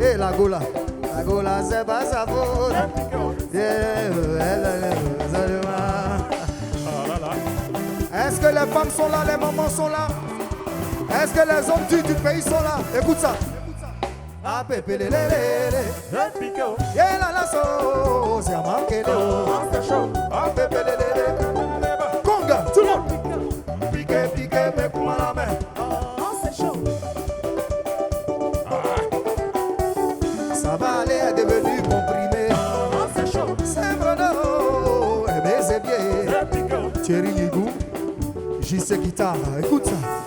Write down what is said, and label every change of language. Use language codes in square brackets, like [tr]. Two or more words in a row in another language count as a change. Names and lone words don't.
[fr] Et la gola c'est pas sa faute. Est-ce que les femmes sont là, les mamans sont là? Est-ce que les hommes du pays sont là? Écoute ça. Ah, pépé, lé, lé, lé. Yé, la, la, so, c'est à manquer d'eau. Ah, pépé, lé, lé, lé. Conga, tout le monde. Piqué, piqué, mais pour la main. Ah, c'est chaud. Ça va aller, est devenu comprimé. Ah, c'est chaud. C'est Bruno, eh bien, c'est bien. Thierry Nigou, JC Guitare, écoute ça.